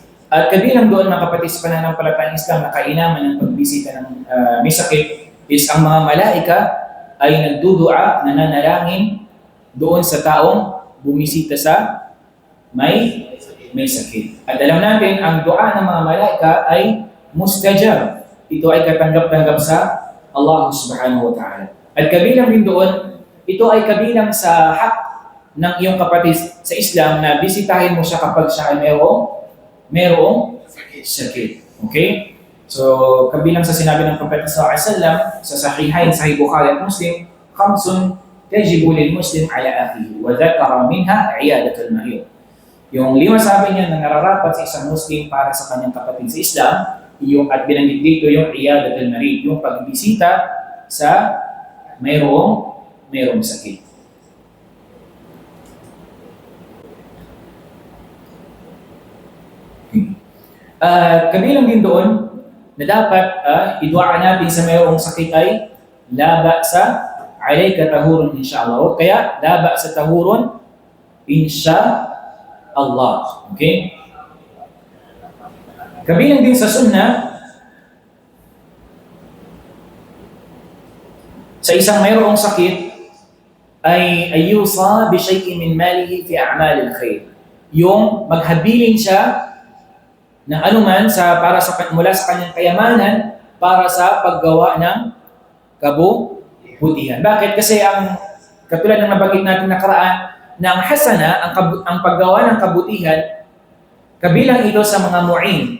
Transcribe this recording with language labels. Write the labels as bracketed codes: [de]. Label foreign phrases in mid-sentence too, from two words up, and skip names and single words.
[tl] At kabilang doon mga kapatid sa pananampalatayang Islam na kainaman ng pagbisita ng may sakit is ang mga malaika ay nagdudua, nananalangin doon sa taong bumisita sa may sakit. At alam natin, ang dua ng mga malaika ay mustajab. Ito ay katanggap-tanggap sa Allah [ar] سبحانه وتعالى. [tl] At kabilang din doon, ito ay kabilang sa hak ng iyong kapatid sa Islam na bisitahin mo siya kapag siya ay merong sakit. Okay? So, kabilang sa sinabi ng Propeta [ar] صلى الله عليه وسلم [tl] sa Sahihain, Sahih Bukhari at Muslim, [ar] خمس تجب للمسلم على أخيه وذكر منها عيادة المريض. [tl] Yung 5 sabi niya na nararapat sa isang Muslim para sa kanyang kapatid sa Islam, yung at binanggit dito yung [ar] عيادة المريض, [tl] yung pagbisita sa mayroong sakit. Kabilang din doon na dapat idua natin sa mayroong sakit ay [ar] لا بأس عليك طهور إن شاء الله. Kaya لا بأس طهور إن شاء الله. [tl] Okay? Kabilang din sa sunnah sa isang mayroong sakit ay [ar] أن يوصي بشيء من ماله في أعمال الخير. [tl] Yung maghabilin siya ng anuman mula sa kanyang kayamanan para sa paggawa ng kabutihan. Bakit? Kasi ang katulad ng nabanggit natin nakaraan na ang hasana, ang paggawa ng kabutihan, kabilang ito sa mga mu'in.